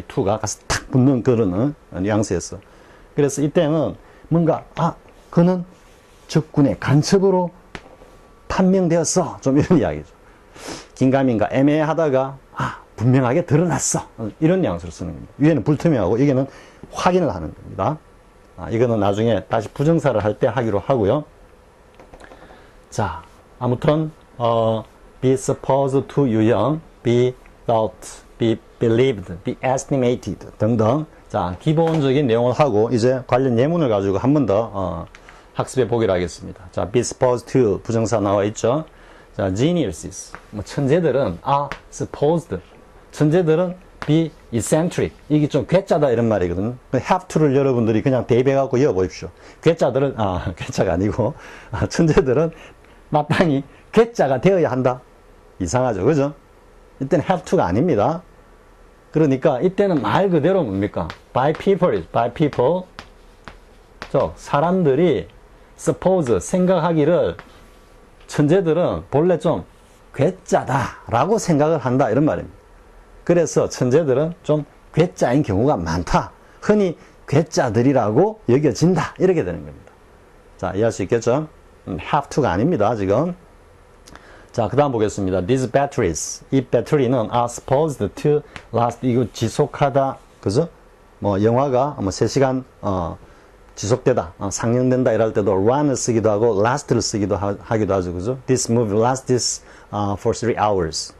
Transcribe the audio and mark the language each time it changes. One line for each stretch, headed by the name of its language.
Korean: 이 to가 가서 딱 붙는 그런 뉘앙스였어. 그래서 이때는 뭔가 그는 적군의 간첩으로 판명되었어. 좀 이런 이야기죠. 긴가민가 애매하다가 분명하게 드러났어. 이런 뉘앙스로 쓰는 겁니다. 위에는 불투명하고 여기는 확인을 하는 겁니다. 이거는 나중에 다시 부정사를 할 때 하기로 하고요. 자, 아무튼
English: be supposed to 유형, be thought, be believed, be estimated 등등.
Korean: 자, 기본적인 내용을 하고 이제 관련 예문을 가지고 한 번 더 학습해 보기로 하겠습니다. 자, be supposed to 부정사 나와 있죠. 자, geniuses, 천재들은 are supposed, 천재들은 be eccentric, 이게 좀 괴짜다 이런 말이거든요. have to를 여러분들이 그냥 대입해갖고 이어보십시오. 괴짜들은 괴짜가 아니고 천재들은 마땅히 괴짜가 되어야 한다. 이상하죠, 그죠? 이때는 have to가 아닙니다. 그러니까 이때는 말 그대로 뭡니까?
English: by people, by people.
Korean: 사람들이 suppose, 생각하기를 천재들은 본래 좀 괴짜다라고 생각을 한다 이런 말입니다. 그래서 천재들은 좀 괴짜인 경우가 많다. 흔히 괴짜들이라고 여겨진다. 이렇게 되는 겁니다. 자, 이해할 수 있겠죠? have to가 아닙니다, 지금. 자, 그 다음 보겠습니다.
English: These batteries.
Korean: 이 배터리는
English: are supposed to last.
Korean: 이거 지속하다. 그죠? 영화가 3시간, 지속되다. 상영된다. 이럴 때도 run을 쓰기도 하고, last를 쓰기도 하기도 하죠. 그죠?
English: This movie lasts for 3 hours.